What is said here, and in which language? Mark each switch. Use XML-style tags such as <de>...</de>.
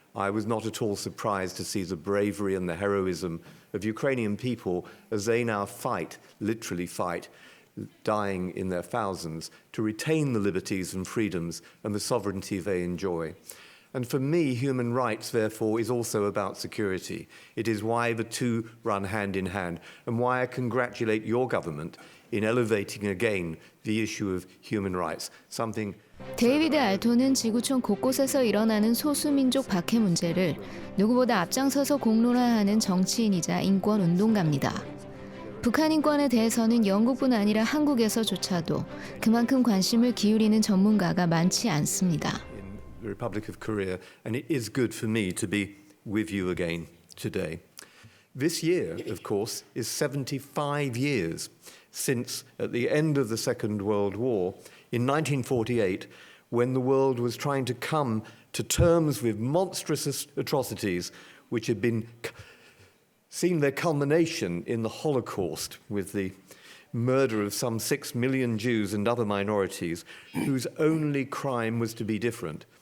<en>I was not at all surprised to see the bravery and the heroism of Ukrainian people as they now fight, literally fight, dying in their thousands, to retain the liberties and freedoms and the sovereignty they enjoy. And for me, human rights, therefore, is also about security. It is why the two run hand in hand, and why I congratulate your government in elevating again the issue of human rights, something.</en> <ko>데이비드 알토는 지구촌 곳곳에서 일어나는 소수민족 박해 문제를 누구보다 앞장서서 공론화하는 정치인이자 인권운동가입니다. 북한 인권에 대해서는 영국뿐 아니라 한국에서조차도 그만큼 관심을 기울이는 전문가가 많지 않습니다.</ko> <en>In the Republic of Korea, and it is good for me to be with you again today. This year, of course, is 75 years since, at the end of the Second World War, in 1948, when the world was trying to come to terms with monstrous atrocities which had been seen their culmination in the Holocaust, with the murder of some 6 million Jews and other minorities whose only crime was to be different.</en>